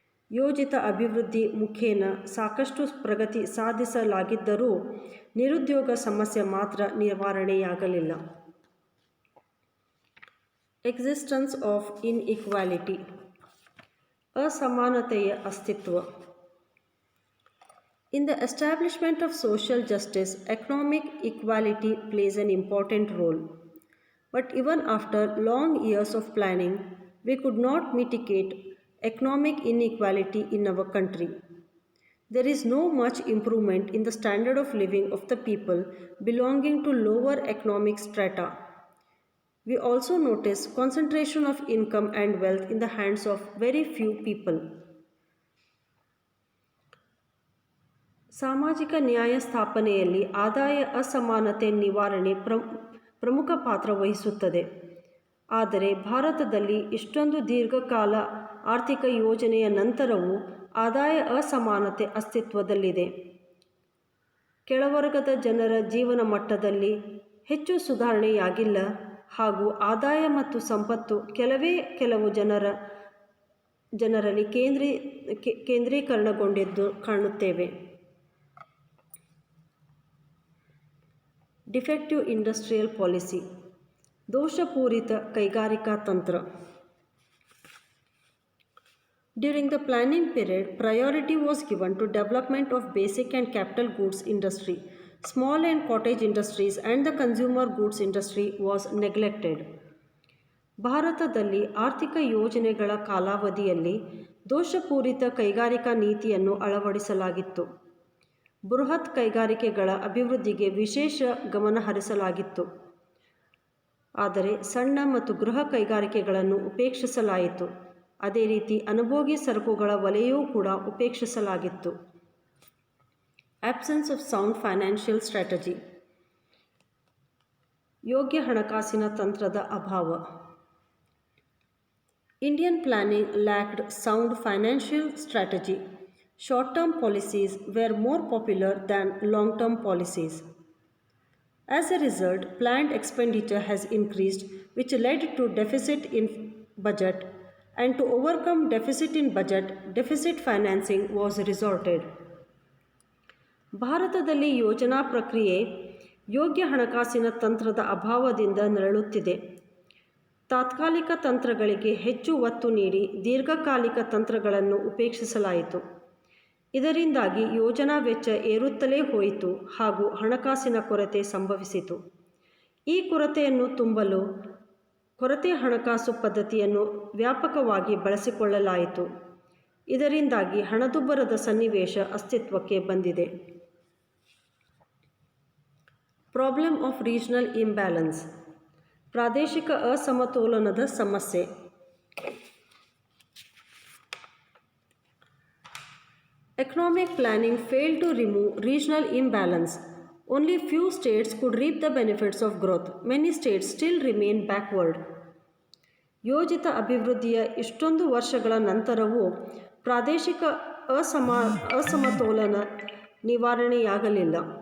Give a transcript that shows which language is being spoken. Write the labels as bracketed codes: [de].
[kn] ಯೋಜಿತ ಅಭಿವೃದ್ಧಿ ಮುಖೇನ ಸಾಕಷ್ಟು ಪ್ರಗತಿ ಸಾಧಿಸಲಾಗಿದ್ದರೂ ನಿರುದ್ಯೋಗ ಸಮಸ್ಯೆ ಮಾತ್ರ ನಿವಾರಣೆಯಾಗಲಿಲ್ಲ. [en] existence of inequality, [kn] ಅಸಮಾನತೆಯ ಅಸ್ತಿತ್ವ. [en] In the establishment of social justice, economic equality plays an important role. But even after long years of planning, we could not mitigate economic inequality in our country. There is no much improvement in the standard of living of the people belonging to lower economic strata. We also notice concentration of income and wealth in the hands of very few people. [kn] ಸಾಮಾಜಿಕ ನ್ಯಾಯ ಸ್ಥಾಪನೆಯಲ್ಲಿ ಆದಾಯ ಅಸಮಾನತೆ ನಿವಾರಣೆ ಪ್ರಮುಖ ಪಾತ್ರ ವಹಿಸುತ್ತದೆ. ಆದರೆ ಭಾರತದಲ್ಲಿ ಇಷ್ಟೊಂದು ದೀರ್ಘಕಾಲ ಆರ್ಥಿಕ ಯೋಜನೆಯ ನಂತರವೂ ಆದಾಯ ಅಸಮಾನತೆ ಅಸ್ತಿತ್ವದಲ್ಲಿದೆ. ಕೆಳವರ್ಗದ ಜನರ ಜೀವನ ಮಟ್ಟದಲ್ಲಿ ಹೆಚ್ಚು ಸುಧಾರಣೆಯಾಗಿಲ್ಲ ಹಾಗೂ ಆದಾಯ ಮತ್ತು ಸಂಪತ್ತು ಕೆಲವು ಜನರಲ್ಲಿ ಕೇಂದ್ರೀಕರಣಗೊಂಡಿದ್ದು ಕಾಣುತ್ತೇವೆ. [en] defective industrial policy, [kn] ದೋಷಪೂರಿತ ಕೈಗಾರಿಕಾ ತಂತ್ರ. [en] During the planning period, priority was given to development of basic and capital goods industry. Small and cottage industries and the consumer goods industry was neglected. [kn] ಭಾರತದಲ್ಲಿ ಆರ್ಥಿಕ ಯೋಜನೆಗಳ ಕಾಲಾವಧಿಯಲ್ಲಿ ದೋಷಪೂರಿತ ಕೈಗಾರಿಕಾ ನೀತಿಯನ್ನು ಅಳವಡಿಸಲಾಗಿತ್ತು. ಬೃಹತ್ ಕೈಗಾರಿಕೆಗಳ ಅಭಿವೃದ್ಧಿಗೆ ವಿಶೇಷ ಗಮನ ಹರಿಸಲಾಗಿತ್ತು. ಆದರೆ ಸಣ್ಣ ಮತ್ತು ಗೃಹ ಕೈಗಾರಿಕೆಗಳನ್ನು ಉಪೇಕ್ಷಿಸಲಾಯಿತು. ಅದೇ ರೀತಿ ಅನುಭೋಗಿ ಸರಕುಗಳ ವಲಯವೂ ಕೂಡ ಉಪೇಕ್ಷಿಸಲಾಗಿತ್ತು. [en] absence of sound financial strategy, [kn] ಯೋಗ್ಯ ಹಣಕಾಸಿನ ತಂತ್ರದ ಅಭಾವ. [en] Indian planning lacked sound financial strategy. Short-term policies were more popular than long-term policies. As a result, planned expenditure has increased, which led to deficit in budget, and to overcome deficit in budget, deficit financing was resorted. [kn] ಭಾರತದಲ್ಲಿ ಯೋಜನಾ ಪ್ರಕ್ರಿಯೆ ಯೋಗ್ಯ ಹಣಕಾಸಿನ ತಂತ್ರದ ಅಭಾವದಿಂದ ನರಳುತ್ತಿದೆ. ತಾತ್ಕಾಲಿಕ ತಂತ್ರಗಳಿಗೆ ಹೆಚ್ಚು ಒತ್ತು ನೀಡಿ ದೀರ್ಘಕಾಲಿಕ ತಂತ್ರಗಳನ್ನು ಉಪೇಕ್ಷಿಸಲಾಯಿತು. ಇದರಿಂದಾಗಿ ಯೋಜನಾ ವೆಚ್ಚ ಏರುತ್ತಲೇ ಹೋಯಿತು ಹಾಗೂ ಹಣಕಾಸಿನ ಕೊರತೆ ಸಂಭವಿಸಿತು. ಈ ಕೊರತೆಯನ್ನು ತುಂಬಲು ಕೊರತೆ ಹಣಕಾಸು ಪದ್ಧತಿಯನ್ನು ವ್ಯಾಪಕವಾಗಿ ಬಳಸಿಕೊಳ್ಳಲಾಯಿತು. ಇದರಿಂದಾಗಿ ಹಣದುಬ್ಬರದ ಸನ್ನಿವೇಶ ಅಸ್ತಿತ್ವಕ್ಕೆ ಬಂದಿದೆ. [en] problem of regional imbalance, [kn] ಪ್ರಾದೇಶಿಕ ಅಸಮತೋಲನದ ಸಮಸ್ಯೆ. [en] Economic planning failed to remove regional imbalance. Only few states could reap the benefits of growth. Many states still remain backward. [kn] ಯೋಜಿತ ಅಭಿವೃದ್ಧಿಯ ಇಷ್ಟೊಂದು ವರ್ಷಗಳ ನಂತರವೂ ಪ್ರಾದೇಶಿಕ ಅಸಮತೋಲನ ನಿವಾರಣೆಯಾಗಲಿಲ್ಲ.